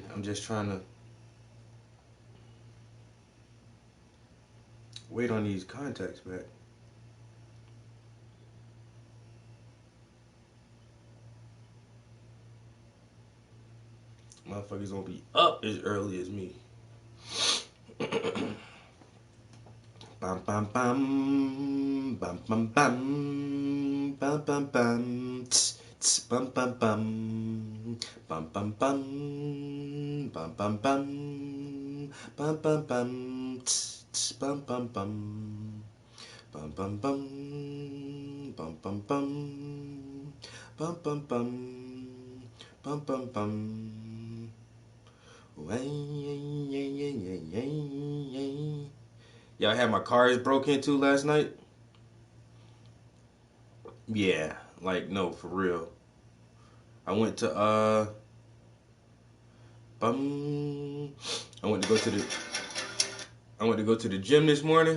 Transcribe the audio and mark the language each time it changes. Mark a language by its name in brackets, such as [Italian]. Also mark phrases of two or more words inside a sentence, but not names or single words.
[English] I'm just trying to wait on these contacts back. Motherfuckers gonna be up as early as me. Bam bam bam bam bam bam bam bam bam tss, tss, bam bam bam bam bam bam bam bam bam bam bam bam tss, tss, bam bam bam bam bam bam bam bam bam bam bam bam bam bam. Y'all had my cars broke into last night? Yeah, like no, for real. I went to I went to go to the gym this morning.